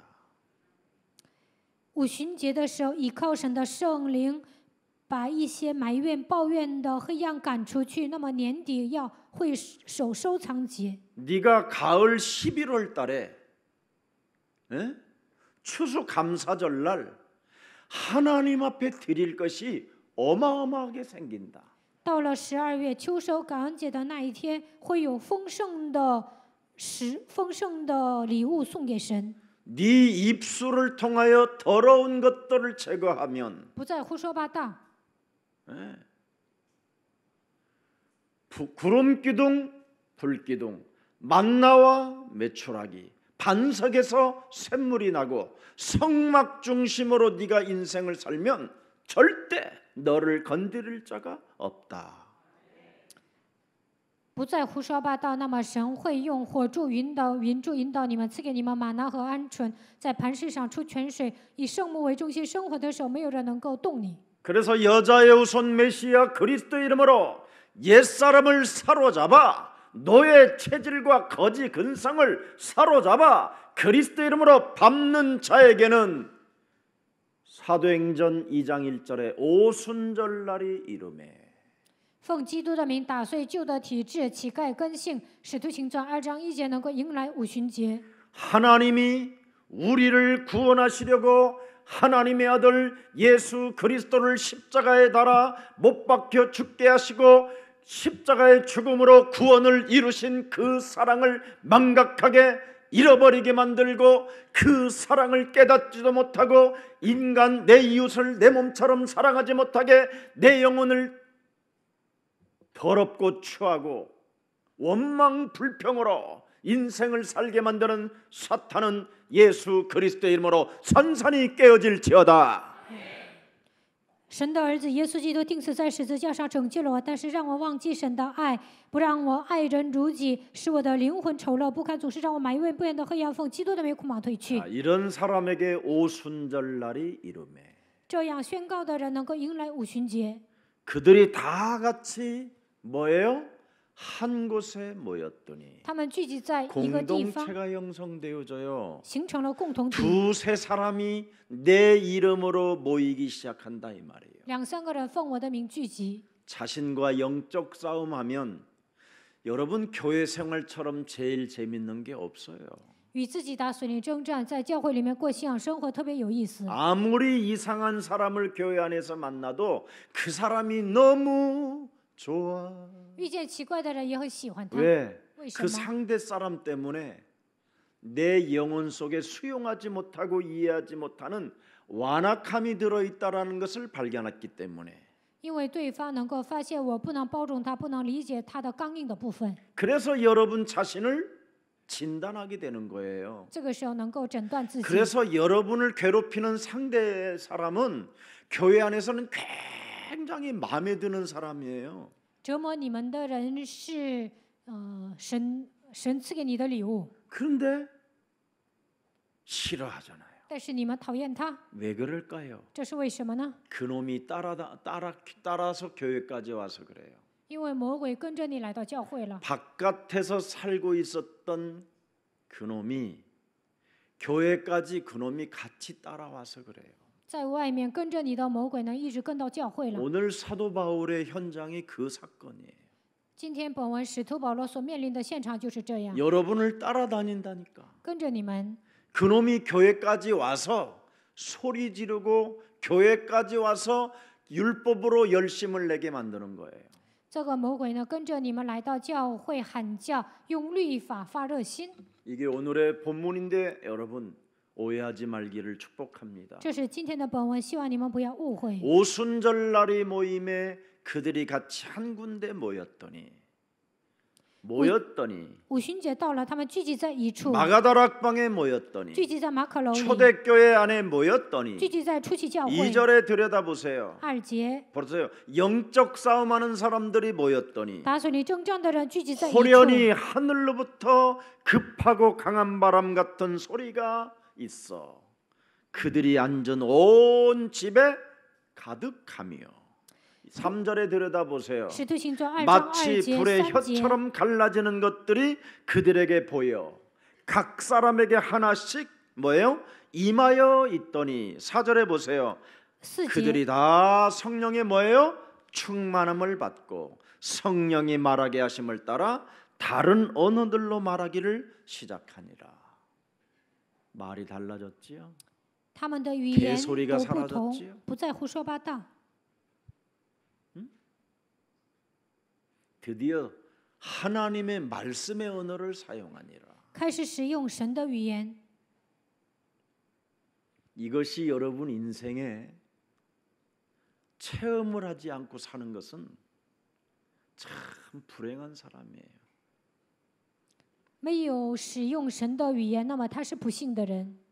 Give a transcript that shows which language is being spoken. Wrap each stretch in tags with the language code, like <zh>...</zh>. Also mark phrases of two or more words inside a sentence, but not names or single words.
<zh>五旬节的时候，倚靠神的圣灵，把一些埋怨、抱怨的黑暗赶出去。那么年底要会守收藏节。</zh> <ko>네가 가을 11월 달에 추수 감사절날 하나님 앞에 드릴 것이 어마어마하게 생긴다.</ko> <zh>到了12月秋收感恩节的那一天，会有丰盛的礼物送给神。</zh> <ko>네 입술을 통하여 더러운 것들을 제거하면</ko> <zh>不再胡说八道。</zh> <ko>구름 기둥, 불 기둥, 만나와 메추라기, 반석에서 샘물이 나고 성막 중심으로 네가 인생을 살면 절대 너를 건드릴 자가 없다.</ko> <zh>不再胡说八道，那么神会用火柱云柱引导你们，赐给你们玛拿和鹌鹑，在磐石上出泉水，以圣木为中心生活的时候，没有人能够动你。</zh> <ko>그래서 여자의 후손 메시아 그리스도 이름으로 옛사람을 사로잡아 노예 체질과 거지 근성을 사로잡아 그리스도 이름으로 밟는 자에게는 사도행전 2장 1절에 오순절날이 이르매</ko> <zh>奉基督的名打碎旧的体制、乞丐根性，使徒行传2章1节能够迎来五旬节。</zh> <ko>하나님이 우리를 구원하시려고 하나님의 아들 예수 그리스도를 십자가에 달아 못 박혀 죽게 하시고 십자가의 죽음으로 구원을 이루신 그 사랑을 망각하게 잃어버리게 만들고 그 사랑을 깨닫지도 못하고 인간 내 이웃을 내 몸처럼 사랑하지 못하게 내 영혼을 더럽고 추하고 원망 불평으로 인생을 살게 만드는 사탄은 예수 그리스도의 이름으로 산산이 깨어질지어다.</ko> <zh>神的儿子耶稣基督钉死在十字架上拯救了我，但是让我忘记神的爱，不让我爱人如己，使我的灵魂丑陋不堪，总是让我埋怨不厌的黑暗奉基督的名苦马退去。</zh> <ko>이런 사람에게 오순절날이 이르매</ko> <zh>这样宣告的人能够迎来五旬节。</zh> <ko>그들이 다 같이 뭐예요? 한 곳에 모였더니</ko> <zh>他们聚集在一个地方，</zh> <ko>공동체가 형성되어져요.</ko> <zh>形成了共同体。</zh> <ko>두세 사람이 내 이름으로 모이기 시작한다 이 말이에요.</ko> <zh>2、3 个人奉我的名聚集。</zh> <ko>자신과 영적 싸움하면 여러분 교회 생활처럼 제일 재밌는 게 없어요.</ko> <zh>与自己打属灵征战，在教会里面过信仰生活特别有意思。</zh> <ko>아무리 이상한 사람을 교회 안에서 만나도 그 사람이 너무 좋아.</ko> <zh>遇见奇怪的人也很喜欢他。</zh> <ko>왜?</ko> <zh>为什</zh> <ko>그</ko> <zh>么？</zh> <ko>상대 사람 때문에 내 영혼 속에 수용하지 못하고 이해하지 못하는 완악함이 들어있다라는 것을 발견했기 때문에.</ko> <zh>因为对方能够发现我不能包容他，不能理解他的刚硬的部分。</zh> <ko>그래서 여러분 자신을 진단하게 되는 거예요.</ko> <zh>这个时候能够诊断自己。</zh> <ko>그래서 여러분을 괴롭히는 상대 사람은 교회 안에서는 굉장히 마음에 드는 사람이에요.</ko> <zh>折磨你们的人是神赐给你的礼物，</zh> <ko>그런데 싫어하잖아요.</ko> <zh>但是你们讨厌他，</zh> <ko>왜 그럴까요?</ko> <zh>这是为什么呢？</zh> <ko>그놈이 따라서 교회까지 와서 그래요.</ko> <zh>因为魔鬼跟着你来到教会了，</zh> <ko>바깥에서 살고 있었던 그놈이 교회까지 그놈이 같이 따라와서 그래요.</ko> <zh>在外面跟着你的魔鬼呢，一直跟到教会了。</zh> <ko>오늘 사도 바울의 현장이 그 사건이에요.</ko> <zh>今天本文使徒保罗所面临的现场就是这样，</zh> <ko>여러분을 따라다닌다니까.</ko> <zh>跟着你们，</zh> <ko>그놈이 교회까지 와서 소리 지르고 교회까지 와서 율법으로 열심을 내게 만드는 거예요.</ko> <zh>这个魔鬼呢跟着你们来到教会喊叫，用律法发热心。</zh> <ko>이게 오늘의 본문인데 여러분 오해하지 말기를 축복합니다.</ko> <zh>这是今天的本文，希望你们不要误会。</zh> <ko>오순절날의 모임에 그들이 같이 한 군데 모였더니</ko> <zh>五旬节到了，他们聚集在一处，</zh> <ko>마가다락방에 모였더니</ko> <zh>聚集在马可楼里，</zh> <ko>초대교회 안에 모였더니</ko> <zh>聚集在初期教会。</zh> <ko>2절에 들여다보세요.</ko> <zh>二节，</zh> <ko>보세요. 영적 싸움하는 사람들이 모였더니</ko> <zh>打水里征战的人聚集在一处，</zh> <ko>호련히 하늘로부터 급하고 강한 바람 같은 소리가 있어 그들이 앉은 온 집에 가득하며 3절에 들여다보세요.</ko> <zh>使徒行传2章</zh> <ko>마치</ko> <zh>2节</zh> <ko>불의</ko> <zh>3节，</zh> <ko>혀처럼 갈라지는 것들이 그들에게 보여 각 사람에게 하나씩 뭐예요? 임하여 있더니 4절에 보세요.</ko> <zh>4节，</zh> <ko>그들이 다 성령의 뭐예요? 충만함을 받고 성령이 말하게 하심을 따라 다른 언어들로 말하기를 시작하니라. 말이 달라졌지요?</ko> <zh>他们的语言</zh> <ko>개소리가</ko> <zh>都不同</zh> <ko>사라졌지요 ，</ko> <zh>不再胡说八道。</zh> <ko>드디어 하나님의 말씀의 언어를 사용하니라.</ko> <zh>开始使用神的语言，</zh> <ko>이것이 여러분 인생에 체험을 하지 않고 사는 것은 참 불행한 사람이에요.</ko> <zh>没有使用神的语言，那么他是不幸的人。</zh>